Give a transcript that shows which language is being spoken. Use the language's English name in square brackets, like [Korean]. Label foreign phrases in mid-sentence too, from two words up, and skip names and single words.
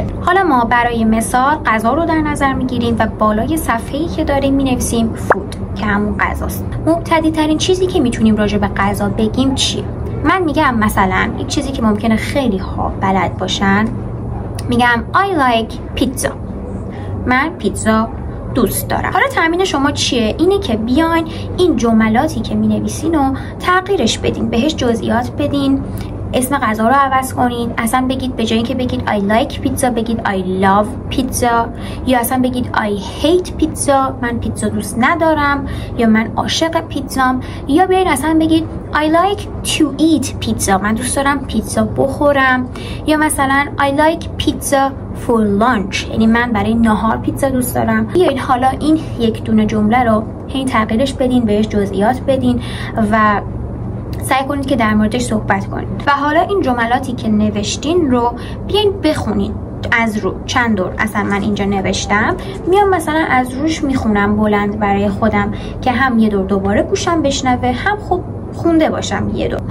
[Persian] حالا ما برای مثال غذا رو در نظر میگیریم و بالای صفحه‌ای که داریم مینویسیم فود که همون غذاست. مبتدی ترین چیزی که میتونیم راجع به غذا بگیم چیه؟ من میگم مثلا یک چیزی که ممکنه خیلی ها بلد باشن، میگم [English] I like pizza، [Persian] من پیتزا دوست دارم. حالا تمرین شما چیه؟ اینه که بیاین این جملاتی که مینویسین رو تغییرش بدین، بهش جزئیات بدین، اسم غذا رو عوض کنین. اصلا بگید به جای اینکه بگید [English] I like pizza [Persian] بگید [English] I love pizza، [Persian] یا اصلا بگید [English] I hate pizza، [Persian] من پیتزا دوست ندارم، یا من عاشق پیتزام، یا بیاین اصلا بگید [English] I like to eat pizza، [Persian] من دوست دارم پیتزا بخورم، یا مثلا [English] I like pizza for lunch، [Persian] یعنی من برای نهار پیتزا دوست دارم. بیاین حالا این یک دونه جمله رو هی تغییرش بدین، بهش جزئیات بدین و سعی کنید که در موردش صحبت کنید. و حالا این جملاتی که نوشتین رو بیاین بخونین از رو. چند دور اصلا من اینجا نوشتم، میام مثلا از روش میخونم بلند برای خودم که هم یه دور دوباره گوشم بشنوه، هم خب خونده باشم یه دور.